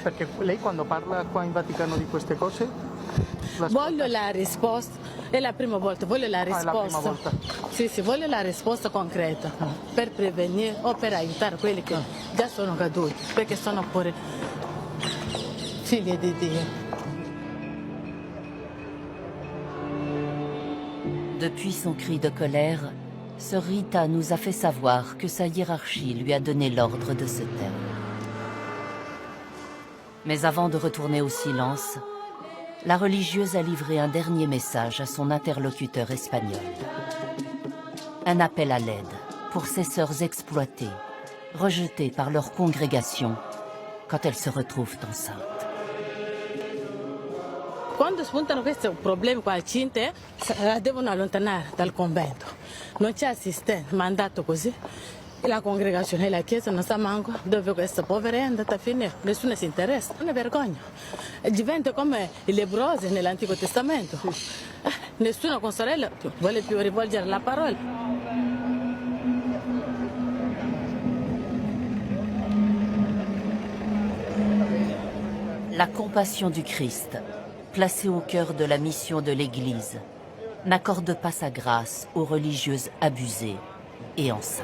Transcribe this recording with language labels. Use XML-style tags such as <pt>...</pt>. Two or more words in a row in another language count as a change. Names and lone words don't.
<it>Perché lei quando parla qua in Vaticano di queste cose? Voglio la risposta, è la prima volta, voglio la risposta. È la prima volta? Sì, voglio la risposta concreta per prevenire o per aiutare quelli che già sono caduti, perché sono pure figli di Dio.</it> <fr>Depuis son cri de colère, Sœur Rita nous a fait savoir que sa hiérarchie lui a donné l'ordre de se taire. Mais avant de retourner au silence, la religieuse a livré un dernier message à son interlocuteur espagnol. Un appel à l'aide pour ces sœurs exploitées, rejetées par leur congrégation quand elles se retrouvent enceintes.</fr> <it>Quando spuntano questi problemi qua cinte, la devono allontanare dal convento. Non c'è assistente, mandato così. La congregazione e la chiesa non sa manco dove questa povera è andata a finire. Nessuno si interessa. È una vergogna. Diventa come i lebbrosi nell'Antico Testamento. Nessuno con sorella vuole più rivolgere la parola.</it> <fr>La compassion du Christ, placée au cœur de la mission de l'Église, n'accorde pas sa grâce aux religieuses abusées et enceintes.</fr>